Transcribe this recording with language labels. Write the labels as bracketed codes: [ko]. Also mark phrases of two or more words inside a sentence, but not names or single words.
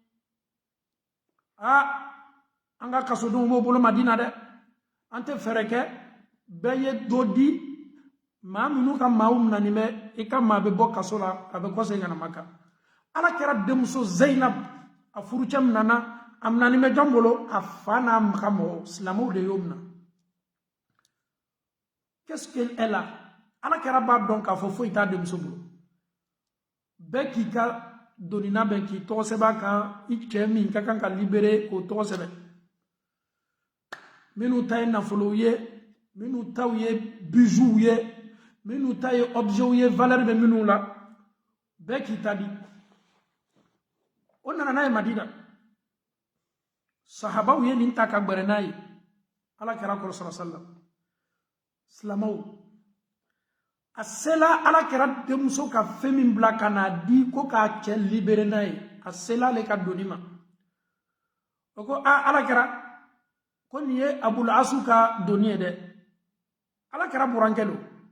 [bm] an ka kasodenw b'o bolo Madina dɛ an tɛ fɛɛrɛ kɛ bɛɛ ye dɔ di maa minnu ka maaw minɛnen bɛ i ka maa bɛ bɔ kaso la a bɛ kɔsegin ka na Maka Alakira denmuso Zainab a furucɛ min nana a minɛnen bɛ jɔn bolo a fa n'a ka mɔgɔ silamɛw de y'o minɛ [fr] qu'est-ce qu'elle a [bm] Alakira b'a dɔn k'a fɔ foyi t'a denmuso bolo bɛɛ k'i ka donina bɛn k'i tɔgɔ sɛbɛn a kan i cɛ min ka kan ka libérer k'o tɔgɔ sɛbɛn minnu ta ye nafolow ye minnu taw ye bijoux ye minnu ta ye objets ye valeur bɛ minnu la bɛɛ k'i ta di o nana n'a ye Madina sahabaw ye nin ta ka gbɛrɛ n'a ye Alakira kɔrɔ [ar] صلى الله عليه وسلم [bm] silamɛw a sela Alakira denmuso ka fɛn min bila ka n'a di ko k'a cɛ libérer n'a ye a sela ale ka doni ma o ko Alakira ko nin ye Abul As ka doni ye dɛ Alakira burankɛ don